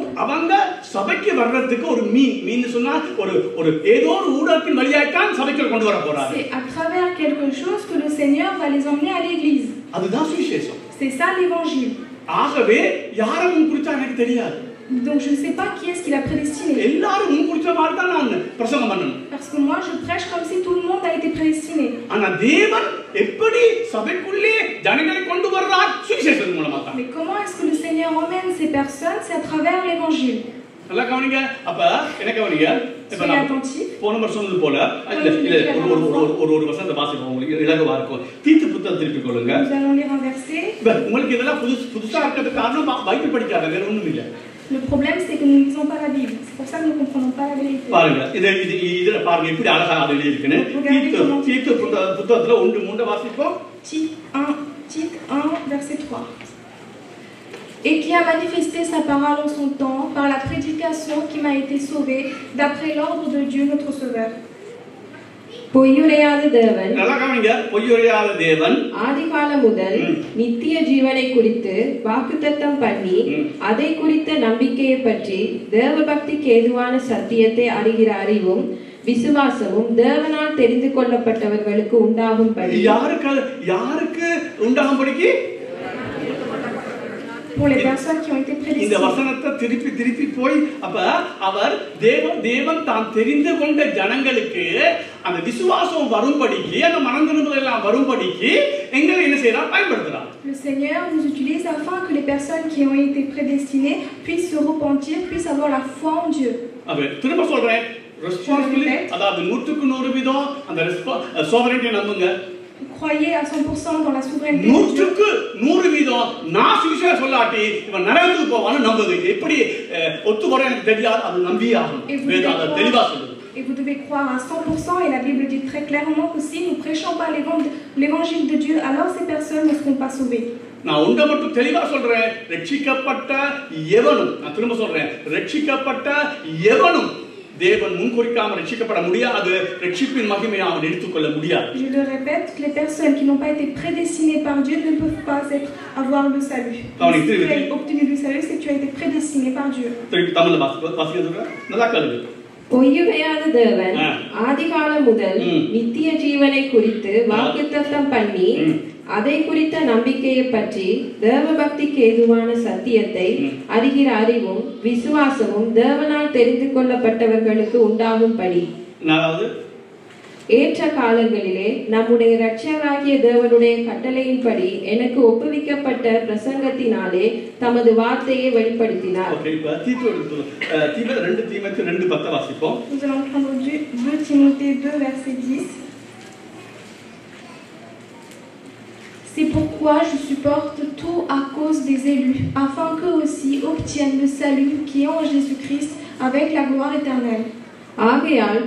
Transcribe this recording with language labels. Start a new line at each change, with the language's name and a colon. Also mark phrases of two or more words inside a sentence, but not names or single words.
Tamil: அவங்க சபைக்கு வர்றதுக்கு ஒரு மீன் சொன்னா ஒரு ஏதோ ஒரு ஊடகத்தின் வழியாக தான் சபைக்கு கொண்டு வர போறாரு.
French: c'est à travers quelque chose que le Seigneur va les emmener à l'église.
Tamil: அதுதான் சுவிசேஷம்.
French: C'est ça l'évangile.
Tamil: ஆகவே யாரை முன்குறிச்சா எனக்கு தெரியாது.
French: Donc je ne sais pas qui est-ce qu'il a prédestiné.
Tamil: எல்லாரும் முன்குறிச்ச மாதிரி தான் நான் பிரசங்கம் பண்ணணும்.
French: Parce que moi je prêche comme si tout le monde a été prédestiné.
Tamil: ஆனா தேவன் எப்படி சபைக்குள்ளே ஜனங்களை கொண்டு வர்றார்? சுவிசேஷத்தின் மூலமா தான்.
French: Mais comment est-ce que le Seigneur emmène ces personnes? C'est à travers l'évangile.
Tamil: நல்லா கவனிங்க. அப்ப என்ன கவனிங்க?
French: Soyez attentifs.
Tamil: போன வருஷம் சொன்னது போல ஒரு வசனத்தை வாசிப்போம், உங்களுக்கு இலகுவா இருக்கும். தீத்து புத்தகம் திருப்பி கொள்ளுங்க.
French: Nous allons lire un verset.
Tamil: உங்களுக்கு இதெல்லாம் புதுசா இருக்கிறதுக்கு காரணம் பைபிள் படிக்காத வேற ஒண்ணும் இல்ல.
French: Le problème c'est que nous ne lisons pas la Bible. C'est pour ça que nous ne comprenons pas la vérité.
Tamil: பாருங்க, இதுல பாருங்க எப்படி அழகா அது எழுதி இருக்குன்னு. தீத்து புத்தகத்துல 1:3 வாசிப்போம்.
French: Tite 1 verset 3. Et qui a manifesté sa parole en son temps par la prédication qui m'a été sauvée d'après l'ordre de Dieu notre Sauveur.
Tamil: பொய்யுரையாத தேவன், நல்லா கவனிங்க, பொய்யுரையாத தேவன் ஆதிகாலம் முதல் நித்திய ஜீவனை குறித்து வாக்குத்தத்தம் பண்ணி அதை குறித்த நம்பிக்கையை பற்றி தேவ பக்திக்கு ஏதுவான சத்தியத்தை அறிகிற அறிவும் விசுவாசமும் தேவனால் தெரிந்து கொள்ளப்பட்டவர்களுக்கு உண்டாகும்படி. யாருக்கு உண்டாகும்படிக்கு?
French: Pour les personnes qui ont été prédestinées.
Tamil: இந்த வசனத்தை திருப்பி போய் அப்ப அவர் தேவன் தான் தெரிந்து கொண்ட ஜனங்களுக்கு அந்த விசுவாசம் வரும்படிக்கு, அந்த மனம் திரும்புதல் எல்லாம் வரும்படிக்கு எங்களை என்ன செய்யறார்? பயன்படுத்துறார்.
French: Le Seigneur nous utilise afin que les personnes qui ont été prédestinées puissent se repentir, puissent avoir la foi en Dieu.
Tamil: அப்ப திரும்ப சொல்றேன், ரெஸ்பான்சிபிலிட்டி, அதாவது 100% அந்த சோவரெனிட்டி நம்புங்க.
French: Croyez à 100% dans la souveraineté.
Tamil: 100% நான் சுவிசேஷம் சொல்லாட்டி இவன் நரகத்துக்கு போவான்னு நம்புங்க. எப்படி ஒத்து வர எனக்கு தெரியாது, அது நம்பியாகும். வேதம் தெளிவா சொல்லுது.
French: Et vous devez croire à 100%, et la Bible dit très clairement que si nous ne prêchons pas l'évangile de Dieu, alors ces personnes ne seront pas sauvées.
Tamil: நான் ஒன்றை மட்டும் தெளிவா சொல்றேன், ரட்சிக்கப்பட்ட எவனும், நான் திரும்ப சொல்றேன், ரட்சிக்கப்பட்ட எவனும் தேவன் முன்குறிக்காம ரட்சிக்கப்பட முடியாது. ரட்சிப்பின் மகிமையை அவன் எடுத்துக்கொள்ள முடியாது.
French: Je le répète, toutes les personnes qui n'ont pas été prédestinées par Dieu ne peuvent pas avoir le salut. Si tu as obtenu le salut, c'est que tu as été prédestiné par Dieu.
Tamil: தமிழ்ல வாசிக்க நல்லா கேளுங்க. பொய்யுரையாத தேவன் ஆதிகாலம் முதல் நித்திய ஜீவனை குறித்து வாக்குத்தத்தம் பண்ணி அதை குறித்த நம்பிக்கையை பற்றி தேவ பக்திக்கு ஏதுவான சத்தியத்தை அறிகிற அறிவும் விசுவாசமும் தேவனால் தெரிந்து கொள்ளப்பட்டவர்களுக்கு உண்டாகும்படி ஏற்ற காலங்களிலே நம்முடைய இரட்சகராகிய தேவனுடைய கட்டளையின்படி எனக்கு ஒப்புவிக்கப்பட்ட பிரசங்கத்தினாலே தமது வார்த்தையை வெளிப்படுத்தினார்.
French: Nous allons prendre 2 Timothée 2 verset 10. C'est pourquoi je supporte tout à cause des élus, afin qu'eux aussi obtiennent le salut qui est en Jésus-Christ avec la gloire éternelle.